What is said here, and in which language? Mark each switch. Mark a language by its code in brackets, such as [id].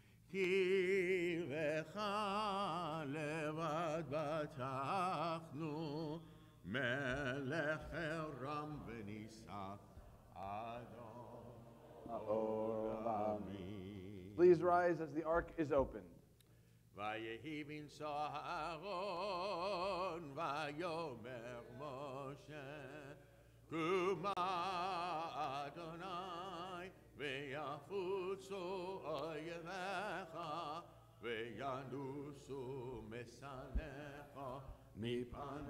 [he] כי לך לבד בטחנו, מלך רם ונישא אדון עולמים. [en] Please rise as the ark is opened. [he] ויהי בנשוא אהרון ויאמר משה קומה אדוני ויפוצו אויביך וינוסו משנאיך מפניך